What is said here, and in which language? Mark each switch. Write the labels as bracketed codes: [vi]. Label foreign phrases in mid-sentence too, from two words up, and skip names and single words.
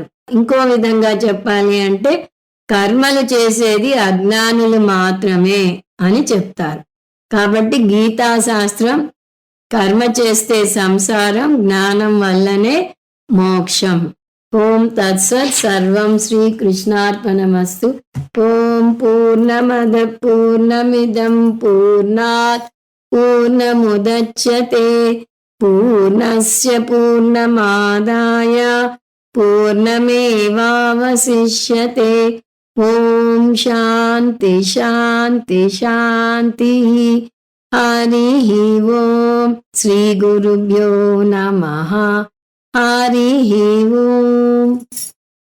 [te] ఇంకో విధంగా చెప్పాలి అంటే కర్మలు చేసేది అజ్ఞానులు మాత్రమే అని చెప్తారు. కాబట్టి గీతాశాస్త్రం కర్మ చేస్తే సంసారం, జ్ఞానం వల్లనే మోక్షం. [sa] ఓం తత్సత్. సర్వం శ్రీకృష్ణార్పణమస్తు. ఓం పూర్ణమద పూర్ణమిదం పూర్ణాత్ పూర్ణముదచ్యతే పూర్ణస్య పూర్ణమాదాయ పూర్ణమేవావశిష్యతే. ఓం శాంతి శాంతి శాంతి. హరి ఓం. శ్రీ గురుభ్యో నమః. హరి ఓం.